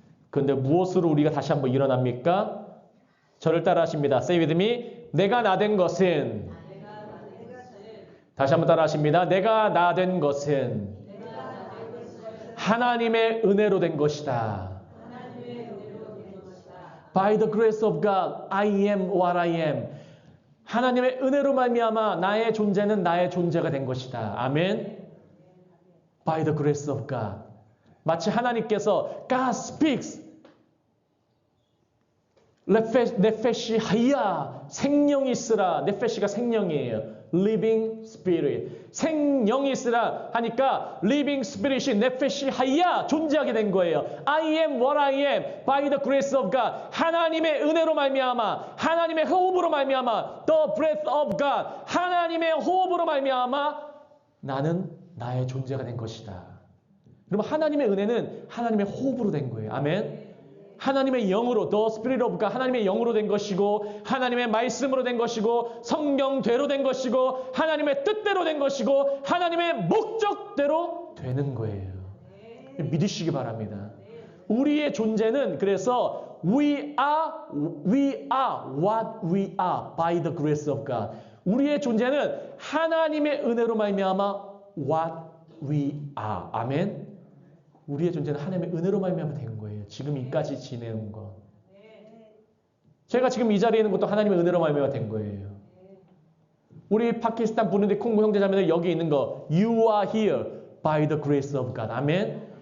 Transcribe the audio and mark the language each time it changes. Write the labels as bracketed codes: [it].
[ko] 그런데 무엇으로 우리가 다시 한번 일어납니까? 저를 따라 하십니다. [en] Say with me. [ko] 내가 나된 것은 다시 한번 따라 하십니다. 내가 나된 것은 하나님의 은혜로 된 것이다. [en] By the grace of God, I am what I am. [ko] 하나님의 은혜로 말미암아 나의 존재는 나의 존재가 된 것이다. 아멘. [en] By the grace of God. [ko] 마치 하나님께서 [en] God speaks. [ko] 네페시 하야 생명이 있으라. 네페시가 생명이에요. [en] Living Spirit. [ko] 생명이 있으라 하니까 Living Spirit이 네페시 하야 존재하게 된 거예요. [en] I am what I am by the grace of God. [ko] 하나님의 은혜로 말미암아 하나님의 호흡으로 말미암아 [en] The breath of God. [ko] 하나님의 호흡으로 말미암아 나는 나의 존재가 된 것이다. 그러면 하나님의 은혜는 하나님의 호흡으로 된 거예요. 아멘. 하나님의 영으로 [en] The Spirit of God [ko] 하나님의 영으로 된 것이고 하나님의 말씀으로 된 것이고 성경대로 된 것이고 하나님의 뜻대로 된 것이고 하나님의 목적대로 되는 거예요. 믿으시기 바랍니다. 우리의 존재는 그래서 [en] we are what we are by the grace of God. [ko] 우리의 존재는 하나님의 은혜로 말미암아 [en] what we are. [ko] 아멘. 우리의 존재는 하나님의 은혜로 말미암아 된 거예요. 지금 이까지 지내온 것. 제가 지금 이 자리에 있는 것도 하나님의 은혜로 말미암아 된 거예요. 우리 파키스탄, 부르디, 콩고 형제자매들 여기 있는 거 [en] You are here by the grace of God. [ko] 아멘.